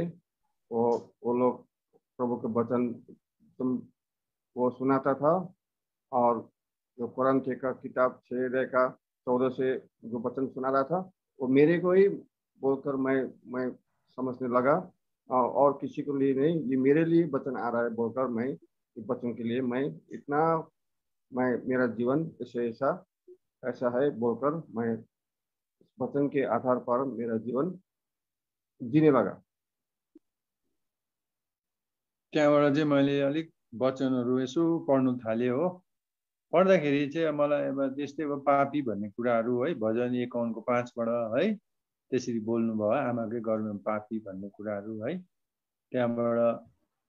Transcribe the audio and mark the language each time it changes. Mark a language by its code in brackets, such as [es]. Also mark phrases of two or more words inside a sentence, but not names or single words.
[hi] वो लोग प्रभु के वचन वो सुनाता था, और जो कुरान का किताब 6 का 14 से जो वचन सुना रहा था, वो मेरे को ही बोलकर मैं समझने लगा, और किसी को लिए नहीं, ये मेरे लिए वचन आ रहा है बोलकर मैं इस वचन के लिए मैं मेरा जीवन ऐसा है बोलकर मैं वचन के आधार पर मेरा जीवन जीने लगा। [ne] त्यहाँबाट चाहिँ मैले अलिक वचनहरू यसो पढ्नु थालेँ हो। पढ्दाखेरि चाहिँ मलाई अब त्यस्तै अब पापी भन्ने कुराहरू है भजन 51 को 5 बाट है त्यसरी बोल्नु भयो आमाकै गर्भमा पापी भन्ने कुराहरू है।